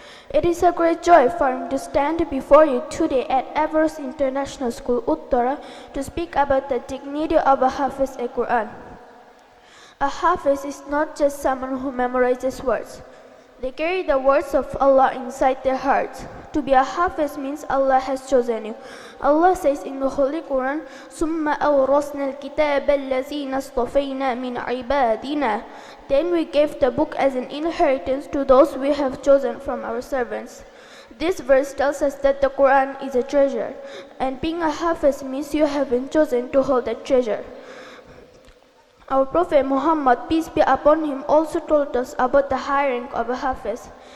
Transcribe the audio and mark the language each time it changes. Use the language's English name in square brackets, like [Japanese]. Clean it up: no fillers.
[English] It is a great joy for me to stand before you today at Everest International School, Uttara, to speak about the dignity of a Hafiz al-Quran. A Hafiz is not just someone who memorizes words. They carry the words of Allah inside their hearts. To be a Hafiz means Allah has chosen you. Allah says in the Holy Quran, [Arabic] ثُمَّ أَوْرَثْنَا الْكِتَابَ الَّذِينَ اصْطَفَيْنَا مِنْ عِبَادِنَا. [English] Then we gave the book as an inheritance to those we have chosen from our servants. This verse tells us that the Quran is a treasure, and being a Hafiz means you have been chosen to hold that treasure. Our Prophet Muhammad, peace be upon him, also told us about the high rank of a Hafiz.